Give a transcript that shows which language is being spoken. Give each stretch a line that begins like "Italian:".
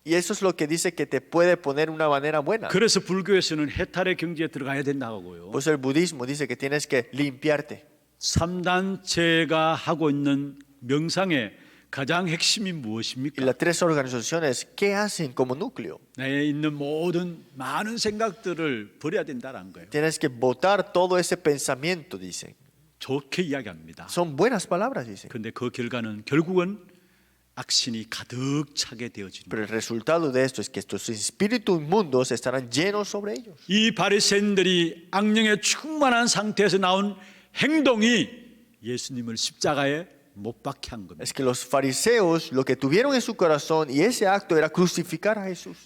Spanish: Y eso es lo que dice que te puede poner una manera buena.
Korean: 그래서 불교에서는 해탈의 경지에 들어가야 된다고 하고요.
Spanish: Pues el budismo dice que tienes que limpiarte.
Korean: 3단체가 하고 있는 명상의 가장 핵심이
Spanish: Y
Korean: 무엇입니까?
Spanish: las tres organizaciones, ¿qué hacen como núcleo?
Korean: 내에 있는 모든 많은 생각들을 버려야 된다는 거예요.
Spanish: Tienes que botar todo ese pensamiento, dicen.
Korean: 좋게 이야기합니다.
Spanish: Son buenas palabras, dicen.
Korean: 근데 그 결과는 결국은 악신이 가득 차게 되어집니다.
Spanish: Pero el resultado de esto es que estos espíritus inmundos estarán llenos sobre ellos.
Korean: 이 바리새인들이 악령에 충만한 상태에서 나온 행동이 예수님을 십자가에 못 박게 한 겁니다.
Spanish: Es que los fariseos lo que tuvieron en su corazón y ese acto era crucificar a Jesús.